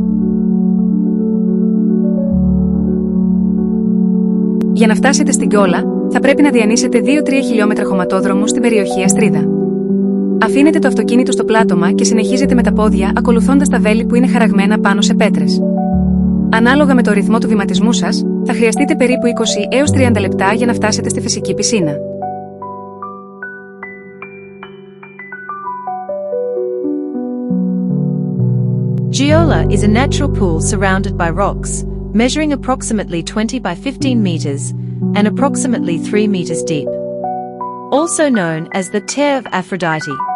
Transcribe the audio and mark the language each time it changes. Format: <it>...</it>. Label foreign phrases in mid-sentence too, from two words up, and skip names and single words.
<el>Για να φτάσετε στην Γκιόλα, θα πρέπει να διανύσετε 2-3 χιλιόμετρα χωματόδρομου στην περιοχή Αστρίδα. Αφήνετε το αυτοκίνητο στο πλάτωμα και συνεχίζετε με τα πόδια ακολουθώντας τα βέλη που είναι χαραγμένα πάνω σε πέτρες. Ανάλογα με το ρυθμό του βηματισμού σας, θα χρειαστείτε περίπου 20 έως 30 λεπτά για να φτάσετε στη φυσική πισίνα.</el> <en>Giola is a natural pool surrounded by rocks, measuring approximately 20 by 15 meters and approximately 3 meters deep. Also known as the Tear of Aphrodite.</en>